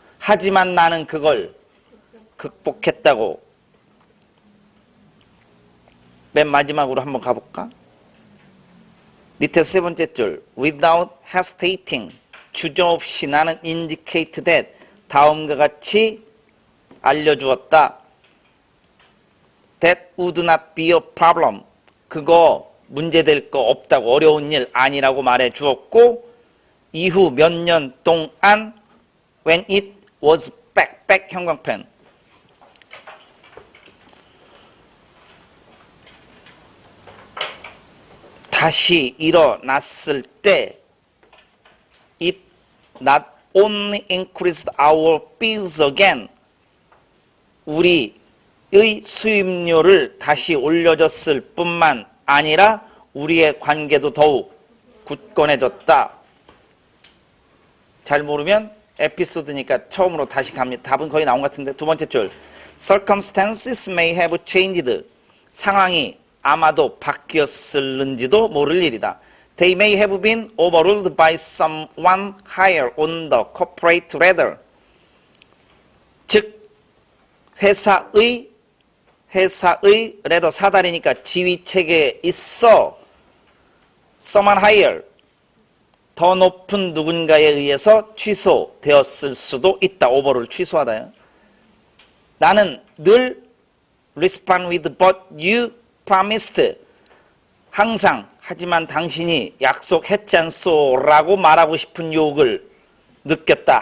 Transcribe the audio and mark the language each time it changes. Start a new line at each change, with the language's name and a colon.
Korean: 하지만 나는 그걸 극복했다고. 맨 마지막으로 한번 가볼까? 밑에 세 번째 줄 without hesitating 주저없이 나는 indicate that 다음과 같이 알려주었다.
English: That would not be a problem.
Korean: 그거 문제될 거 없다고 어려운 일 아니라고 말해 주었고 이후 몇 년 동안 when it was back 형광펜 다시 일어났을 때 it not only increased our bills again 우리의 수입료를 다시 올려줬을 뿐만 아니라 우리의 관계도 더욱 굳건해졌다. 잘 모르면 에피소드니까 처음으로 다시 갑니다. 답은 거의 나온 것 같은데 두 번째 줄 Circumstances may have changed 상황이 아마도 바뀌었을는지도 모를 일이다.
English: They may have been overruled by someone higher on the corporate ladder.
Korean: 즉 회사의 레더 사다리니까 지위 체계에 있어 someone higher 더 높은 누군가에 의해서 취소되었을 수도 있다. 오버를 취소하다요. 나는 늘 respond with but you promised 항상 하지만 당신이 약속했지 않소 라고 말하고 싶은 유혹을 느꼈다.